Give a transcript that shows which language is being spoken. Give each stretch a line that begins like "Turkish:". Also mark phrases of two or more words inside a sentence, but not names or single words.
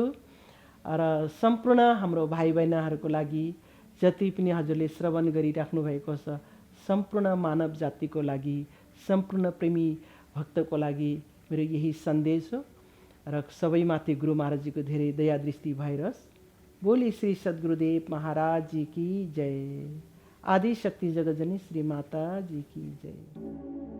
Nepali: र सम्पूर्ण हाम्रो भाइ बहिनीहरूको लागि, जति पनि हजुरले श्रवण गरिराख्नु भएको छ, सम्पूर्ण मानव जातिको लागि, सम्पूर्ण प्रेमी भक्तको लागि मेरो यही सन्देश हो र सबैमाथि गुरु महाराजजीको धेरै दया दृष्टि भइरहोस्।
Hindi: बोली श्री सद्गुरुदेव महाराज जी की जय। आदि शक्ति जगतजनी श्री माता जी की जय।